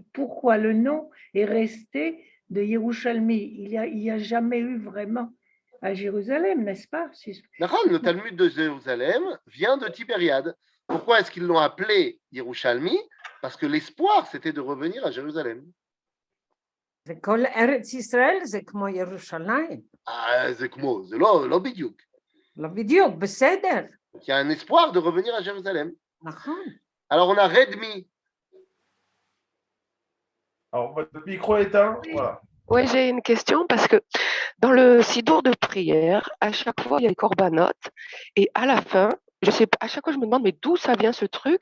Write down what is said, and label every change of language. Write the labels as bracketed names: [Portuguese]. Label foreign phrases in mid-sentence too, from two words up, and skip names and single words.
[French] Pourquoi le nom est resté de Yerushalmi? Il n'y a jamais eu vraiment à Jérusalem, n'est-ce pas? D'accord, le Talmud de Jérusalem vient de Tibériade. Pourquoi est-ce qu'ils l'ont appelé Yerushalmi? Parce que l'espoir, c'était de revenir à Jérusalem. [Hebrew] וכל ארץ ישראל זה כמו ירושלים. זה כמו, זה לא בדיוק. לא בדיוק, בסדר. [French] Il y a un espoir de revenir à Jérusalem. [Hebrew] נכון. [French] Alors on a Redmi. Alors, votre micro est éteint. Voilà. Oui, j'ai une question parce que dans le sidour de prière, à chaque fois, il y a les corbanotes et à la fin, je sais pas, à chaque fois, je me demande, mais d'où ça vient ce truc?